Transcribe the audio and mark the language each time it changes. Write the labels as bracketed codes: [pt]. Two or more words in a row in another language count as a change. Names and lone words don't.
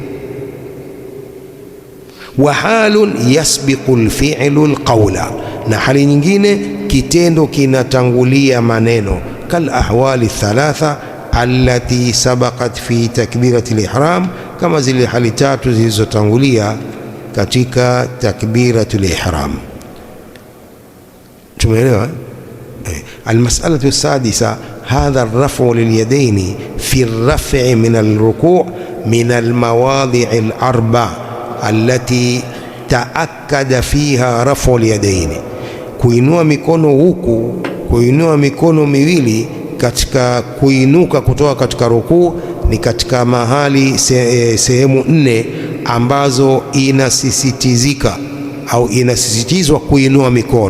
[ar] وحال يسبق الفعل القول, [sw] na hali nyingine kitendo kinatangulia maneno. [ar] كالأحوال الثلاثة التي سبقت في تكبيرة الإحرام, [sw] kama zile hali tatu zilizotangulia katika takbiratul ihram. Tumeelewa? [ar] المسألة السادسة هذا الرفع لليدين في الرفع من الركوع من المواضع الأربع التي تأكد فيها رفع اليدين, [sw] kuinua mikono huku, kuinua mikono miwili katika kuinuka kutoka katika rukuu ni katika mahali sehemu 4 ambazo inasisitizika au inasisitizwa kuinua mikono.